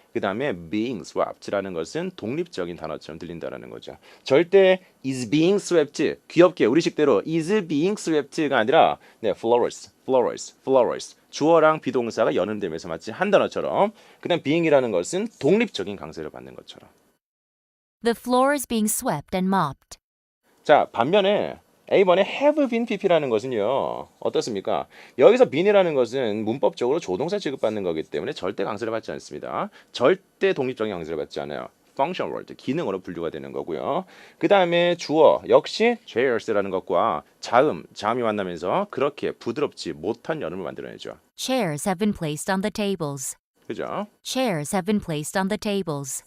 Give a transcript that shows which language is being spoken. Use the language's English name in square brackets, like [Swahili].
[Korean] 그 다음에 being swept 라는 것은 독립적인 단어처럼 들린다는 거죠. 절대 [English] is being swept, [Korean] 귀엽게 우리식대로 is being swept 가 아니라 네, floors. 주어랑 비동사가 연음되면서 마치 한 단어처럼, 그 다음 being이라는 것은 독립적인 강세를 받는 것처럼. [English] The floor is being swept and mopped. [Korean] 자, 반면에 A번에 have been pp라는 것은요, 어떻습니까? 여기서 been이라는 것은 문법적으로 조동사 취급받는 거기 때문에 절대 강세를 받지 않습니다. 절대 독립적인 강세를 받지 않아요. function word, 기능으로 분류가 되는 거고요. 그 다음에 주어 역시 chairs라는 것과 자음이 만나면서 그렇게 부드럽지 못한 연음을 만들어내죠. [English] Chairs have been placed on the tables. [Korean] 그죠? [English] Chairs have been placed on the tables.